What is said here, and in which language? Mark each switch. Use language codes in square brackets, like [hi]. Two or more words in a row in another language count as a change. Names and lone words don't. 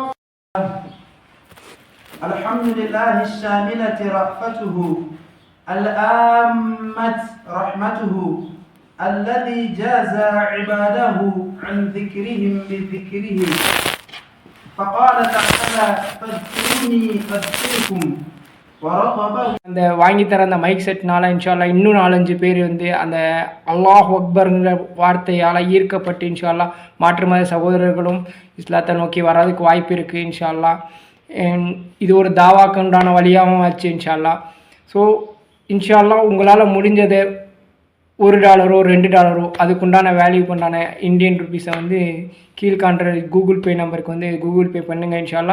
[ar] الحمد لله الشاملة رأفته الآمة رحمته الذي جاز عباده عن ذكرهم بذكره فقال تعالى فاذكروني أذكركم ورغبه. [ta] அந்த வாங்கி தர அந்த மைக் செட்னால [ar] إن شاء الله [ta] இன்னும் 4-5 பேர் வந்து அந்த [ar] الله أكبر [ta] வார்த்தையால் ஈர்க்கப்பட்டு [ar] إن شاء الله [ta] மாற்று மத சகோதரர்களும் இஸ்லாத்தை நோக்கி வர்றதுக்கு வாய்ப்பு இருக்குது [ar] إن شاء الله. [ta] இது ஒரு தாவாக்குண்டான வழியாகவும் ஆச்சு [ar] إن شاء الله. [ta] ஸோ [ar] إن شاء الله [ta] உங்களால் முடிஞ்சதை $1 $2 அதுக்குண்டான வேல்யூக்கு உண்டான [en] Indian rupees [ta] வந்து கீழ்காண்ற கூகுள் பே நம்பருக்கு வந்து கூகுள் பே பண்ணுங்கள் [ar] إن شاء الله.